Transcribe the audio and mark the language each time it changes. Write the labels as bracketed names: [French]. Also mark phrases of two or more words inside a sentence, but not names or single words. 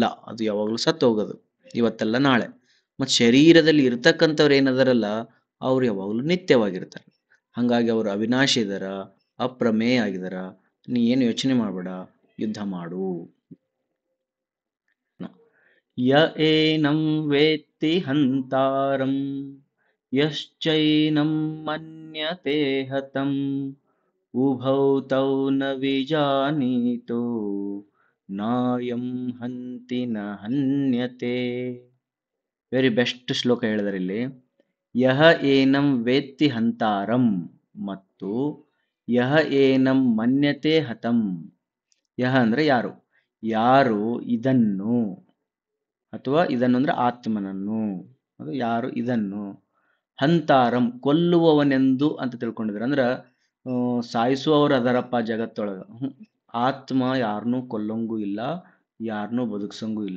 [Kannada] ಅದು ಯಾವಾಗಲೂ ಸತ್ತು ಹೋಗೋದು, ಇವತ್ತಲ್ಲ ನಾಳೆ. ಮತ್ತು ಶರೀರದಲ್ಲಿ ಇರ್ತಕ್ಕಂಥವ್ರು ಏನದಾರಲ್ಲ ಅವ್ರು ಯಾವಾಗಲೂ ನಿತ್ಯವಾಗಿರ್ತಾರೆ. ಹಾಗಾಗಿ ಅವರು ಅವಿನಾಶಿ ಇದಾರ, ಅಪ್ರಮೇಯ ಆಗಿದಾರ. ನೀ ಏನು ಯೋಚನೆ ಮಾಡಬೇಡ, ಯುದ್ಧ ಮಾಡು. [Sanskrit] ಯ ಏನಂ ವೇತ್ತಿ ಹಂತಾರಂ ಯಶ್ಚೈನಂ ಮನ್ಯತೆ ಹತಂ ಉಭೌ ತೌ ನ ವಿಜಾನೀತೋ ನಾಯಂ ಹಂತಿ ನ ಹನ್ಯತೆ. [English] very best [Kannada] ಶ್ಲೋಕ ಹೇಳಿದರೆ ಇಲ್ಲಿ. [Sanskrit] ಯಹ ಏನಂ ವೇತ್ತಿ ಹಂತಾರಂ ಮತ್ತು ಯಹ ಏನಂ ಮನ್ಯತೆ ಹತಂ. [Kannada] ಯಹ ಅಂದ್ರೆ ಯಾರು, ಯಾರು ಇದನ್ನು, ಅಥವಾ ಇದನ್ನು ಅಂದ್ರೆ ಆತ್ಮನನ್ನು, ಅದು ಯಾರು ಇದನ್ನು ಹಂತಾರಂ ಕೊಲ್ಲುವವನೆಂದು ಅಂತ ತಿಳ್ಕೊಂಡಿದ್ರು. ಅಂದ್ರ ಸಾಯಿಸುವವರು ಅದರಪ್ಪ ಜಗತ್ತೊಳಗ. ಆತ್ಮ ಯಾರನ್ನೂ ಕೊಲ್ಲಂಗೂ ಇಲ್ಲ, ಯಾರನ್ನೂ ಬದುಕ್ಸಂಗೂ ಇಲ್ಲ.